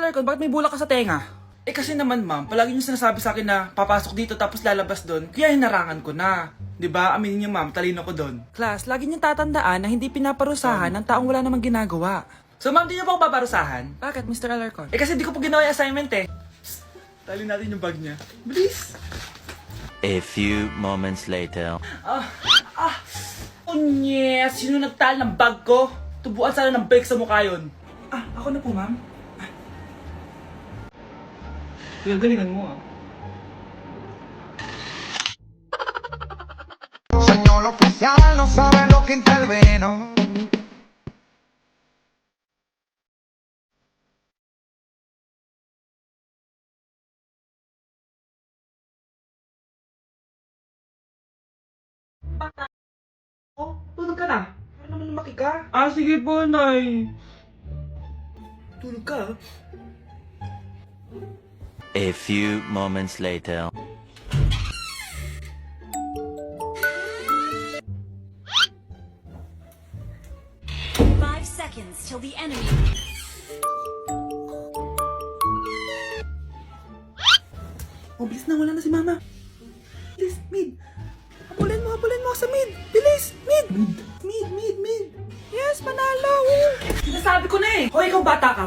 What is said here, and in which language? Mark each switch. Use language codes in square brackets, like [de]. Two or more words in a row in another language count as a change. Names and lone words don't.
[tl] Alarcon, bakit may bulak ka sa tenga? Kasi naman, ma'am, palagi niyo sinasabi sa akin na papasok dito tapos lalabas doon, kaya hinarangan ko na. 'Di ba? Aminin niyo, ma'am, talino ko doon. Class, lagi niyo tatandaan na hindi pinaparusahan ng taong wala namang ginagawa. So, ma'am, di niyo po ako paparusahan? Bakit, Mr. Alarcon? Kasi di ko po ginawa yung assignment eh. Tali natin yung bag niya. Bilis! [en] A few moments later. [tl] Unyes! Sino nagtal ng bag ko? Tubuan sana ng bike sa mukha yun. Ako na po, ma'am. Galingan mo, [es] Señor oficial, no sabe lo que intervino. [tl] Tulog ka na. Ano naman lumaki ka? Sige po, Nay. Tulog ka? A few moments later. [en] Seconds till the enemy. [tl] Bilis na, wala na si Mama. Bilis, mid. Habulin mo sa mid. Bilis, mid. Mid. Yes, manalo. Sinasabi ko na eh. Hoy, ikaw bata ka.